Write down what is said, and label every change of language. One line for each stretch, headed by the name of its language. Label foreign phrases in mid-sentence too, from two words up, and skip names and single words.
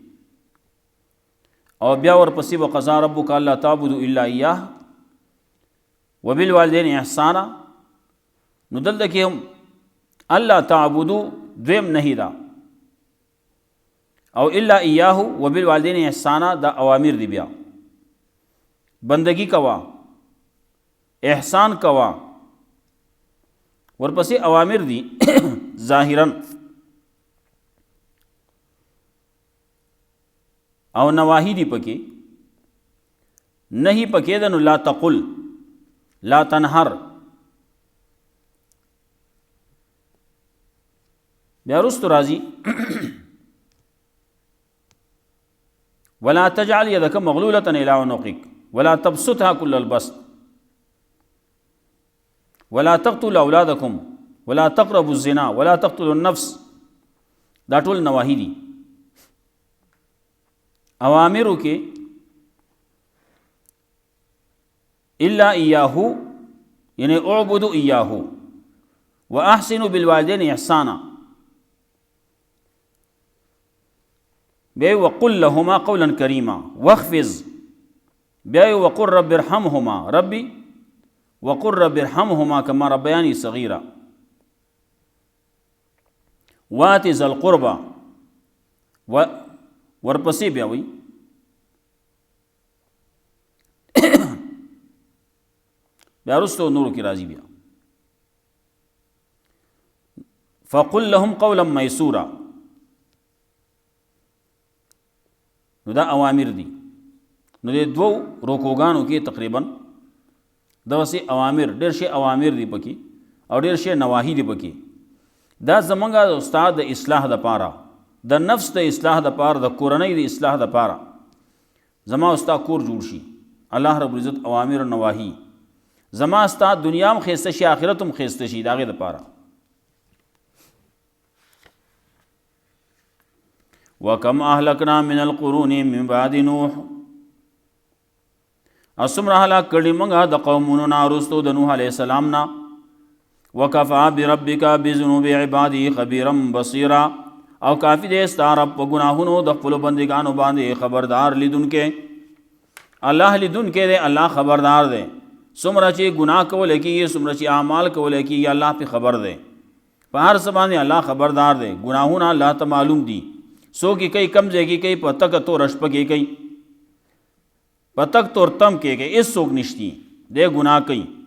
Pashto: او بیا ورپسې
Arabic: وقضا ربک الا تعبدوا الا ایاه وبالوالدین احسانا
Pashto: نو دلته کې هم الله تعبدو دویم نهی ده او
Arabic: الا ایاه وبالوالدین احسانا
Pashto: دا اوامر دی بیا بندگی کوا احسان کوا ورپسې اوامر دی ظاهرا او نواهی دی پکې نهی پکې ده نو
Arabic: لا تقل لا تنهر
Pashto: بیا وروستو راځي
Arabic: ولا تجعل يدك مغلولة إلى عنقك ولا تبسطها كل البسط ولا تقتلوا أولادكم ولا تقربوا الزنا ولا تقتلوا النفس
Pashto: دا ټول نواهی دي اوامرو کې
Arabic: الا اياه یعنی اعبدوا اياه واحسنوا بالوالدين احسانا بیا وقل لهما قولا کریما واخفض بیا وقل رب ارحمهما ربي وقل رب ارحمهما كما ربياني صغيرا وات ذا القربى
Pashto: ورپسې بیا وی بیا وروستو نورو کې راځي بیا
Arabic: فقل لهم قولا ميسورا
Pashto: نو دا اوامر دي نو د دوو رکوګانو کې تقریبا دغسې اوامر ډېر شي اوامر دي پکې او ډېر شي نواهی دي پکې دا زمونږ د استاد د اصلاح دپاره د نفس د اصلاح دپاره د کورنۍ د اصلاح دپاره زما استاد کور جوړ شي الله رب العزت اوامر او نواهی زما استاد دنیا هم ښایسته شي آخرت هم ښایسته شي د هغې دپاره
Arabic: وکم اهلکنا من القرون من بعد نوح
Pashto: او څومره هلاک کړي موږ د قومونو نه وروستو د نوح علیه السلام نه
Arabic: وکفا بربک بذنوب عباده خبیرا بصیرا
Pashto: او کافی دی ستا رب په ګناهونو د خپلو بندګانو باندې خبردار لیدونکی الله لیدونکی دی الله خبردار دی څومره چې ګناه کولی کېږي څومره چې اعمال کولی کېږي الله پې خبر دی په هر څه باندې الله خبردار دی ګناهونه الله ته معلوم دي څوک یې کوي کم ځای کې کوي په تکه تور شپه کې کوي په تک تور تم کې کوي هېڅ څوک نشتی دی ګناه کوي